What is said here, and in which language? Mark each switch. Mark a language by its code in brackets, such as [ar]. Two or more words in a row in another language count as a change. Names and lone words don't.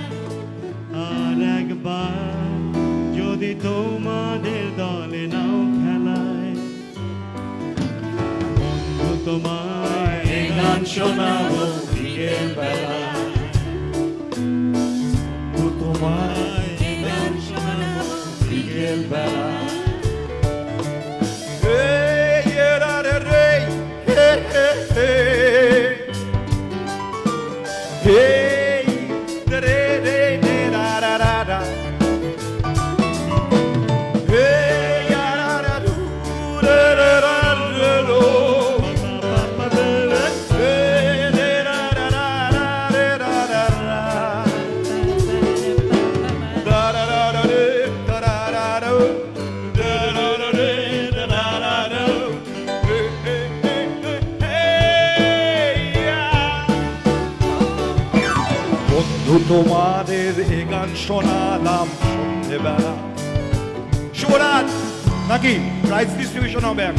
[bn] আর একবার যদি তোমাদের দলে নাও খেলায়, বন্ধু তোমায় গান শোনাবো বিকেল বেলায়। বন্ধু তোমায় গান শোনাবো বিকেল বেলায়। Hey, yeah, da, da, hey, hey, hey, hey. Hey, da, da, da, da, da, da. Hey, ya, da, da, do, da, da, da, da, do. Hey, da, da, da, da, da, da, da, da. Da, da, da, da, da, da, da, da, do. বন্ধু তোমাদের এ গান শোনালাম সন্ধ্যেবেলা। শুভরাত নাকি [en] prize distribution [bn] হবে এখন?